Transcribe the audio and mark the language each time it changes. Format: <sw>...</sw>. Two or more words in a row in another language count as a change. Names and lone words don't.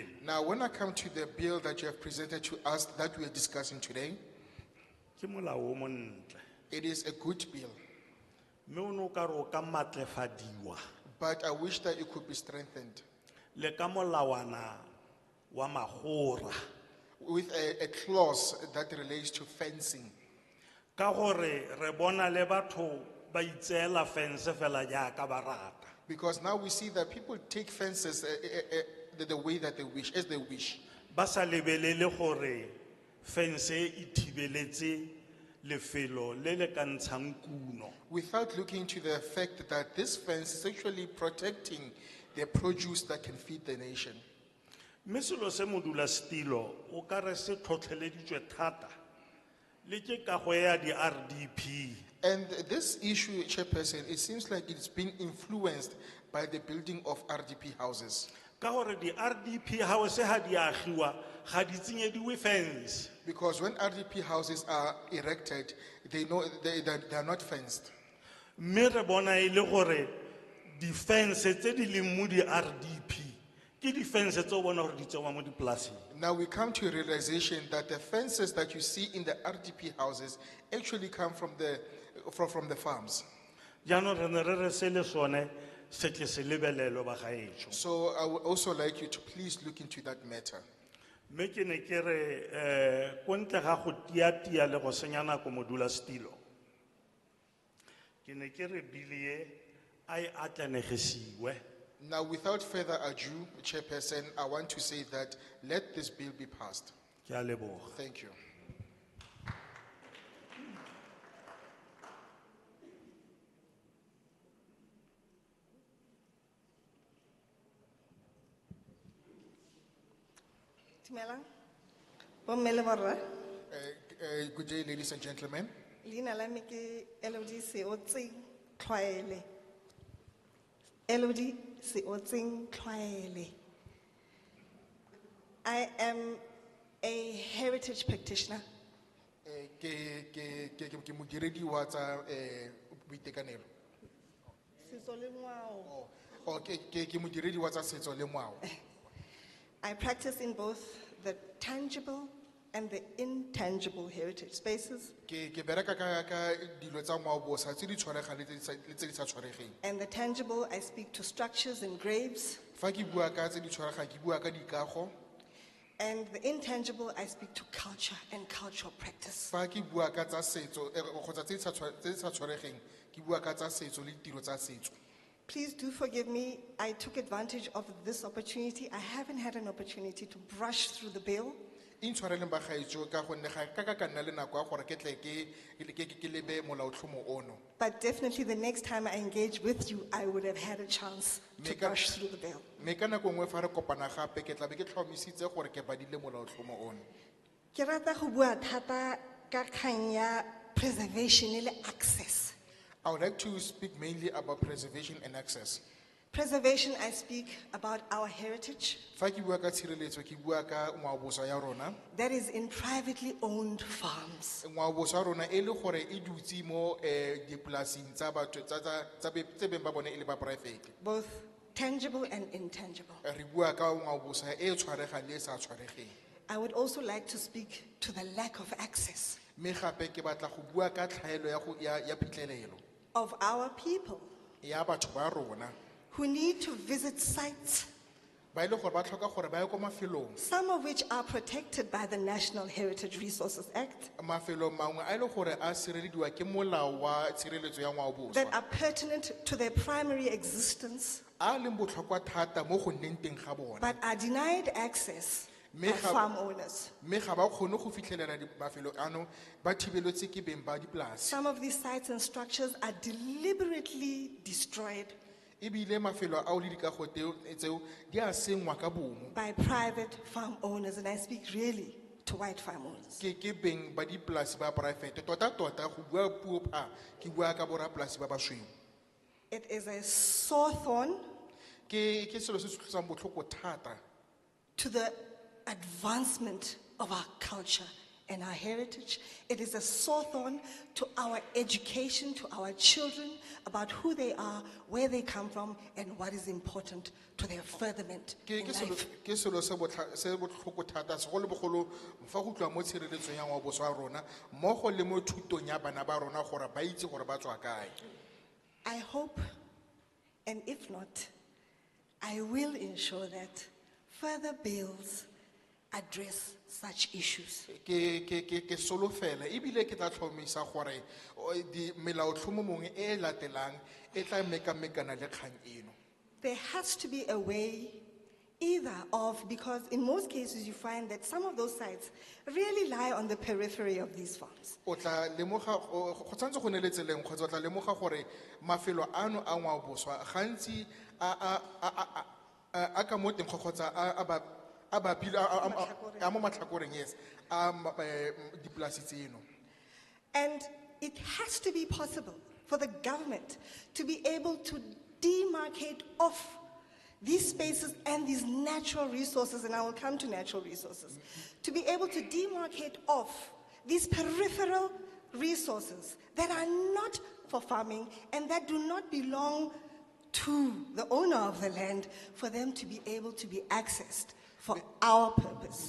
<en>Now when I come to the bill that you have presented to us that we are discussing today,</en> <tn>ke molao o montle.</tn> <en>it is a good bill.</en> <tn>Me o no ka re o ka matlefadiwa.</tn> <en>But I wish that it could be strengthened</en> <tn>Le ka molawana wa magora.</tn> <en>with a clause that relates to fencing.</en> <tn>Ka gore re bona le batho ba itseela fence fela jaaka ba rata.</tn> <en>Because now we see that people take fences the way that they wish, as they wish.</en> <tn>Ba sa lebelele gore fence e thibeletse lefelo le le ka ntshang kuno.</tn> <en>Without looking to the fact that this fence is actually protecting the produce that can feed the nation.</en> <tn>Mme selo se Modula Stilo o ka re se tlhotlheleditswe thata le ke kago ya di-RDP.</tn> <en>And this issue, Chairperson, it seems like it's been influenced by the building of RDP houses.</en> <tn>Ka gore di-RDP house ha di agiwa ga di tsenyediwe fence.</tn> <en>Because when RDP houses are erected, they are not fenced.</en> <tn>Mme re bona e le gore di-fence tse di leng mo di-RDP ke di-fence tse o bona gore di tsewa mo dipolaseng.</tn> <en>Now we come to a realization that the fences that you see in the RDP houses actually come from the farms.</en> <tn>Jaanong re ne re re se le sone se tle se lebelelwe bagaetsho.</tn> <en>So I would also like you to please look into that matter.</en> <tn>Mme ke ne ke re ko ntle ga go tiatia le go senya nako Modula Stilo. Ke ne ke re bilie a e atlanegisiwe.</tn> <en>Now, without further ado, Chairperson, I want to say that let this bill be passed.</en> <tn>Ke a leboga.</tn> <en>Thank you.</en> <tn>Dumelang. Bomme le borra.</tn> <en>Good day, ladies and gentlemen.</en> <tn>Leina la me ke Elodie Seotseng Tlwaele. Elodie Seotseng Tlwaele.</tn> <en>I am a heritage practitioner.</en> <tn>Ke modiredi wa tsa boitekanelo. Setso le ngwao. Ke modiredi wa tsa setso le ngwao.</tn> <en>I practice in both the tangible and the intangible heritage spaces.</en> <tn>Ke bereka ka dilo tsa ngwao bosa tse di tshwaregang le tse di sa tshwaregeng.</tn> <en>And the tangible, I speak to structures and graves.</en> <tn>Fa ke bua ka tse di tshwaregang ke bua ka dikago.</tn> <en>And the intangible, I speak to culture and cultural practice.</en> <tn>Fa ke bua ka tsa setso kgotsa tse di sa tshwaregeng ke bua ka tsa setso le ditiro tsa setso.</tn> <en>Please do forgive me. I took advantage of this opportunity. I haven't had an opportunity to brush through the bill.</en> <tn>Intshwareleng bagaetsho ka gonne ga ka nna le nako ya gore ke tle ke lebe molaotlhomo ono.</tn> <en>But definitely the next time I engage with you, I would have had a chance to brush through the bill.</en> <tn>Me ka nako nngwe fa re kopana gape ke tla be ke tlhomisitse gore ke badile molaotlhomo ono. Ke rata go bua thata ka kgang ya preservation le access.</tn> <en>I would like to speak mainly about preservation and access. Preservation, I speak about our heritage</en> <tn>Fa ke bua ka tshireletso ke bua ka ngwaoboswa ya rona.</tn> <en>that is in privately owned farms.</en> <tn>Ngwaoboswa ya rona e le gore e dutse mo dipolaseng tsa batho tsa tse beng ba bone e le ba private.</tn> <en>Both tangible and intangible.</en> <tn>Re bua ka ngwaoboswa e tshwaregang le e sa tshwaregeng.</tn> <en>I would also like to speak to the lack of access</en> <tn>Me gape ke batla go bua ka tlhaelo ya phitlhelelo</tn> <en>of our people</en> <tn>ya batho ba rona</tn> <en>who need to visit sites,</en> <tn>ba ile gore ba tlhoka gore ba ye ko mafelong.</tn> <en>some of which are protected by the National Heritage Resources Act,</en> <tn>Mafelo mangwe a ile gore a sirelediwa ke molao wa tshireletso ya ngwaoboswa.</tn> <en>that are pertinent to their primary existence,</en> <tn>A leng botlhokwa thata mo go nneng teng ga bona.</tn> <en>but are denied access by</en> <tn>Me ga-</tn> <en>farm owners.</en> <tn>Me ga ba kgone go fitlhelela mafelo ano ba thibeletse ke beng ba dipolase.</tn> <en>Some of these sites and structures are deliberately destroyed</en> <tn>Ebile mafelo a o le dikago tseo di a sengwa ka bomo</tn> <en>by private farm owners, and I speak really to white farm owners.</en> <tn>ke beng ba dipolase ba private tota go bua puo pha ke bua ka borapolasi ba basweu.</tn> <en>It is a sore thorn</en> <tn>Ke selo se se tlosang botlhoko thata</tn> <en>to the advancement of our culture and our heritage. It is a sore thorn to our education, to our children, about who they are, where they come from, and what is important to their furtherment in life.</en> <tn>ke selo se botlhoko thata segolobogolo fa go tloa mo tshireletsong ya ngwaoboswa ya rona mmogo le mo thutong ya bana ba rona gore ba itse gore ba tswa kae.</tn> <en>I hope, and if not, I will ensure that further bills address such issues.</en> <tn>Ke solofela ebile ke tla tlhomisa gore di melaotlhomo mongwe e latelang e tla mekamekana le kgang eno.</tn> <en>There has to be a way either of, because in most cases you find that some of those sites really lie on the periphery of these farms.</en> <tn>O tla lemoga go tshwanetse go ne le tseleng kgotsa o tla lemoga gore mafelo ano a ngwaoboswa gantsi a ka mo teng kgotsa a mo matlhakoreng, yes, dipolasi tseno.</tn> <en>And it has to be possible for the government to be able to demarcate off these spaces and these natural resources, and I will come to natural resources, to be able to demarcate off these peripheral resources that are not for farming and that do not belong to the owner of the land, for them to be able to be accessed for our purpose.</en>